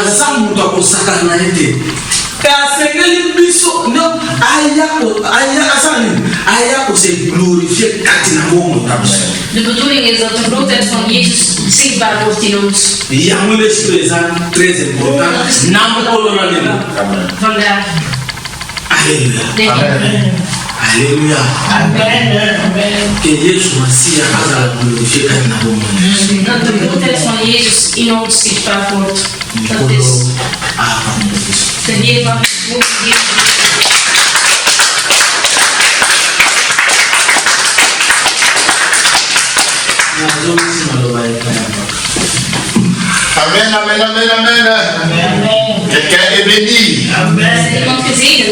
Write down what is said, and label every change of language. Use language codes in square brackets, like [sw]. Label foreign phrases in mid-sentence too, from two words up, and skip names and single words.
[nl] De bedoeling is dat de grootheid van Jezus zichtbaar wordt in ons. Vandaar. Alléluia. [ln] Que Jésus Messia azala glorifié na bomo. [nl] Dat de grootheid van Jezus in ons zichtbaar wordt. Dat is de Heer van het woord. Amen, amen, amen, amen. [fr] Quelqu'un est béni. Amen.